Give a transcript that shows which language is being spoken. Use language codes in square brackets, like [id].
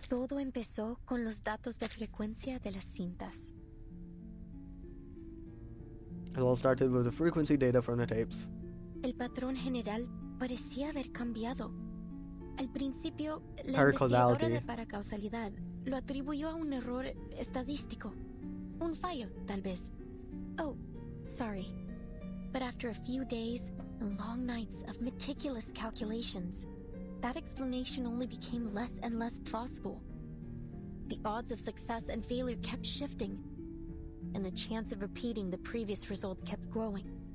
[es] Todo empezó con los datos de frecuencia de las cintas. [en] It all started with the frequency data from the tapes. [es] El patrón general parecía haber cambiado. Al principio, la [en] Paracausality. [es] investigadora de paracausalidad lo atribuyó a un error estadístico. Un fallo, tal vez. [en] Oh, sorry. But after a few days and long nights of meticulous calculations, that explanation only became less and less plausible. The odds of success and failure kept shifting, and the chance of repeating the previous result kept growing.